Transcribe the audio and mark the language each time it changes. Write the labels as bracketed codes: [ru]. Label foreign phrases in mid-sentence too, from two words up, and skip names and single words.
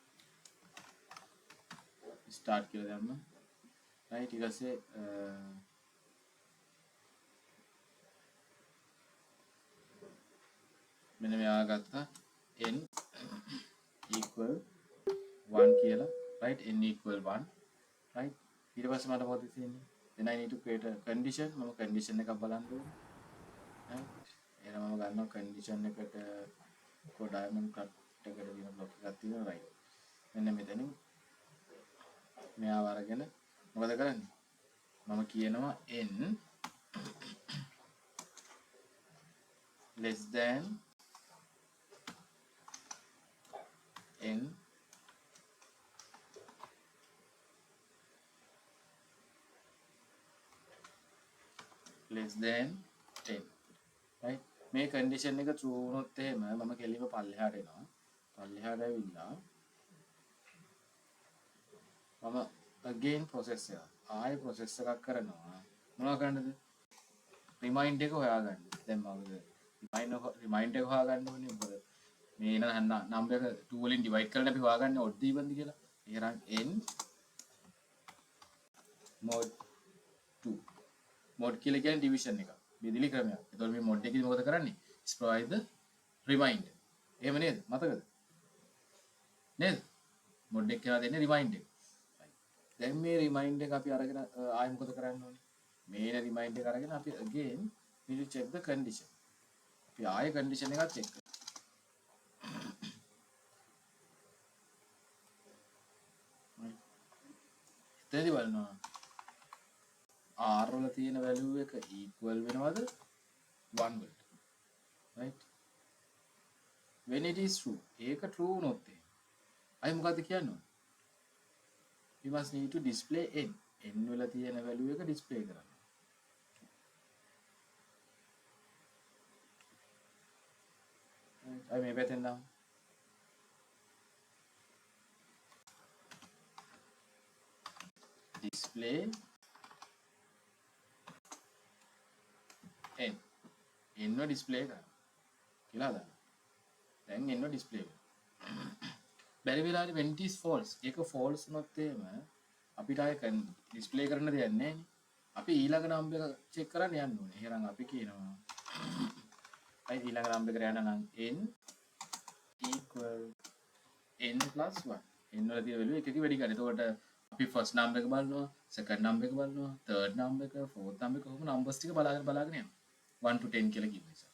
[si] start කියලා දැම්මා right ඊට පස්සේ මෙන්න මෙයා ගත්තා [en] n equal 1 [si] කියලා right [en] n equal 1 right [si] ඊට පස්සේ මට මොකද තියෙන්නේ [en] then I need to create a condition [si] මම condition එකක් බලන්න ඕනේ right එහෙනම් මම ගන්නවා condition එකට කො [en] diamond cut [si] එකට දින block එකක් තියෙනවා right මෙන්න මෙතනින් මෙයාව අරගෙන මොකද කරන්නේ මම කියනවා n [en] less than n less than 10 right [si] මේ condition එක true වුණොත් එහෙම මම කෙලිම පල්ලෙහාට එනවා පල්ලෙහාට ඇවිල්ලා මම [en] again process [si] එක ආයෙ process එකක් කරනවා මොනවද කරන්නද remind එක හොයාගන්න දැන් මම remind එක හොයාගන්න ඕනේ මොකද මේ number එක 2 වලින් divide කරලා අපි හොයාගන්නේ [en] odd even [si] ද කියලා එහෙනම් n mod 2 mod කියලා කියන්නේ division එක බෙදලි ක්‍රමයක් එතකොට මේ mod එකේදී මොකද කරන්නේ [en] exploit the remind [si] එහෙම නේද මතකද නේද mod එක කියලා දෙන්නේ remind එක දැන් මේ remind එක අපි අරගෙන ආයෙ මොකද කරන්න ඕනේ මේ remind එක අරගෙන අපි [en] again we will check the condition [si] අපි ආයෙ condition එකක් check කරමු එතනදී බලනවා r වල තියෙන value එක equal වෙනවද 1 වලට [en] right when it is true [si] ඒක true වුණොත් අය මොකද්ද කියන්නේ [en] we must need to display n [si] වල තියෙන value එක display කරන්න right අය මේ පැත්තෙන් නම් [en] display n n display [si] කරා කියලා දාන්න දැන් n display බැරි වෙලාවට [en] when it is false [si] ඒක false වුණොත් එහෙම අපිට ආයෙ display කරන්න දෙයක් නැහැ නේ අපි ඊළඟ number එක check කරන්න යන්න ඕනේ එහෙනම් අපි කියනවා අයි ඊළඟ number එකට යන්න නම් [en] n equal n plus 1 n [si] වල තියෙන value එකක වැඩි කරලා එතකොට අපි [en] first number [si] එක බලනවා [en] second number [si] එක බලනවා [en] third number [si] එක [en] fourth number [si] එක කොහොම numbers ටික බලාගෙන යනවා [en] 1 to 10 [si] කියලා කිව්ව නිසා.